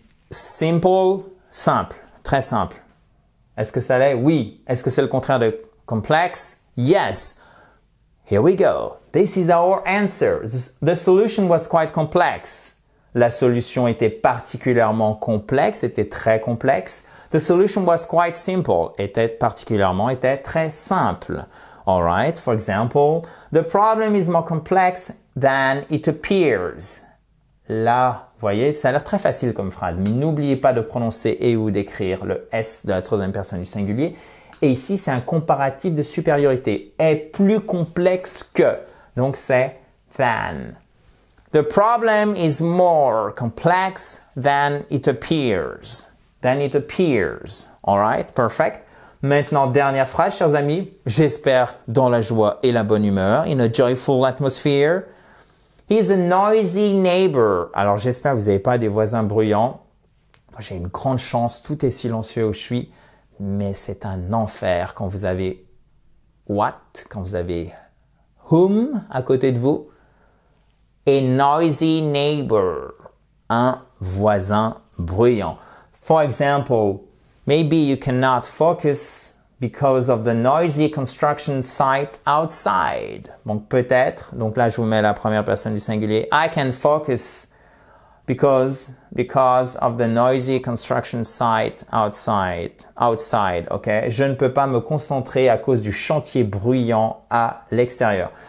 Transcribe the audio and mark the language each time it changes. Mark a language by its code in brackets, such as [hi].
[fr] Simple, simple, très simple. Est-ce que ça l'est? Oui. Est-ce que c'est le contraire de complexe? [en] Yes. Here we go. This is our answer. The solution was quite complex. [fr] La solution était particulièrement complexe, était très complexe. [en] The solution was quite simple. [fr] Était très simple. [en] All right. For example, the problem is more complex than it appears. [fr] Là, vous voyez, ça a l'air très facile comme phrase, mais n'oubliez pas de prononcer et ou d'écrire le S de la troisième personne du singulier. Et ici, c'est un comparatif de supériorité. Est plus complexe que. Donc, c'est than. [en] The problem is more complex than it appears. Than it appears. All right, perfect. [fr] Maintenant, dernière phrase, chers amis. J'espère dans la joie et la bonne humeur. [en] In a joyful atmosphere. He's a noisy neighbor. [fr] Alors, j'espère que vous n'avez pas des voisins bruyants. Moi, j'ai une grande chance. Tout est silencieux où je suis. Mais c'est un enfer quand vous avez what, quand vous avez whom à côté de vous. [en] A noisy neighbor. [fr] Un voisin bruyant. [en] For example, maybe you cannot focus because of the noisy construction site outside. [fr] Donc peut-être, donc là je vous mets la première personne du singulier. [en] I can focus because of the noisy construction site outside, ok? [fr] Je ne peux pas me concentrer à cause du chantier bruyant à l'extérieur.